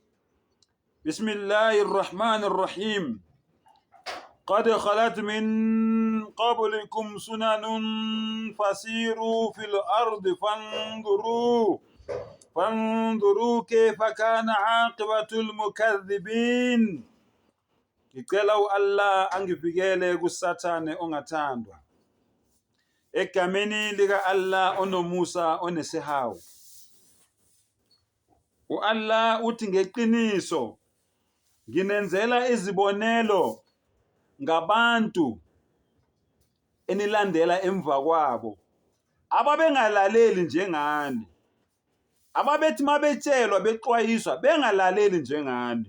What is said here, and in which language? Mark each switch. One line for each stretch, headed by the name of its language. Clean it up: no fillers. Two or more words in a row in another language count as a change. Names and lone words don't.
Arabic: بسم الله الرحمن الرحيم. قد خلت من قبلكم سنن فسيروا في الأرض فانظروا كيف كان عاقبة المكذبين.
Zulu: Ngicela Allah angivikele kusathane ongathandwa. Egameni lika Allah onomusa onesihawu. Allah uthi ngeqiniso nginenzela izibonelo ngabantu enilandela emva kwabo ababengalaleli njengani, ababethi mabetshelwa bexwayiswa bengalaleli njengani.